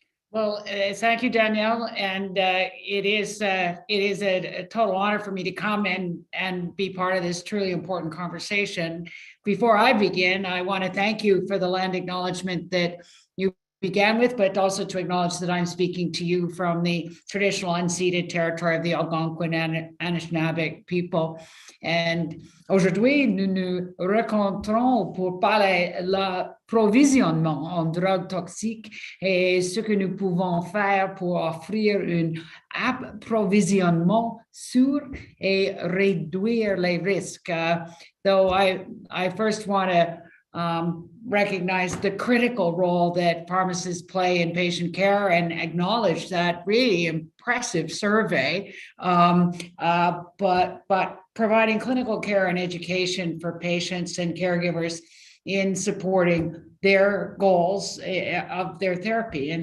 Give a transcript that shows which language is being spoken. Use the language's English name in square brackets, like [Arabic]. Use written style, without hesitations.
[English] Well, thank you, Danielle, and it is a total honor for me to come and be part of this truly important conversation. Before I begin, I want to thank you for the land acknowledgement that you began with, but also to acknowledge that I'm speaking to you from the traditional unceded territory of the Algonquin and Anishinaabe people. [French] And aujourd'hui, nous nous rencontrons pour parler l'approvisionnement en drogues toxiques et ce que nous pouvons faire pour offrir un approvisionnement sûr et réduire les risques. [English] Though I first want to recognize the critical role that pharmacists play in patient care and acknowledge that really impressive survey, but providing clinical care and education for patients and caregivers in supporting their goals of their therapy.